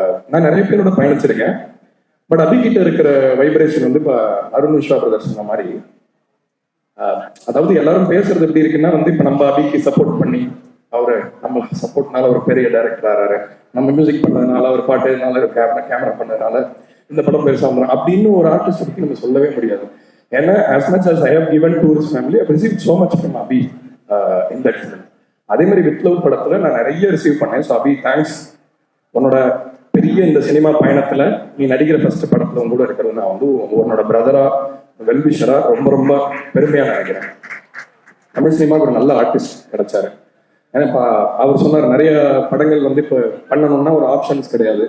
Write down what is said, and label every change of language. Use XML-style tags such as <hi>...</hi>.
<ta>நான் நிறைய பேரோட பயணிச்சிருக்கேன். பட் அபிகிட்ட இருக்கிற வைப்ரேஷன் வந்து இப்போ அருண் விஸ்வா பிரதர் சொன்ன மாதிரி, அதாவது எல்லாரும் பேசுறது எப்படி இருக்குன்னா வந்து இப்போ நம்ம அபிக்கு சப்போர்ட் பண்ணி அவரு நம்ம சப்போர்ட்னால ஒரு பெரிய டைரக்டர் ஆறாரு, நம்ம மியூசிக் பண்ணதுனால ஒரு பாட்டுனால கேமரா பண்ணதுனால இந்த படம் பெருசா வந்துடும் அப்படின்னு ஒரு ஆர்டிஸ்ட் பற்றி நம்ம சொல்லவே முடியாது.</ta> <en>ஏன்னா as much as I have given to his family, I have received so much from Abhi in that film.</en> <ta>அதே மாதிரி வித் லவ் படத்துல நான் நிறைய ரிசீவ் பண்ணேன். ஸோ அபி தேங்க்ஸ். உன்னோட பெரிய இந்த சினிமா பயணத்துல நீ நடிக்கிற ஃபர்ஸ்ட் படத்துல உங்க கூட இருக்கிறது நான் வந்து உன்னோட பிரதரா வெல்விஷரா ரொம்ப ரொம்ப பெருமையா நினைக்கிறேன். தமிழ் சினிமாவுக்கு ஒரு நல்ல ஆர்டிஸ்ட் கிடைச்சாரு. ஏன்னா இப்போ அவர் சொன்னார் நிறைய படங்கள் வந்து இப்போ பண்ணணும்னா ஒரு ஆப்ஷன்ஸ் கிடையாது.</ta>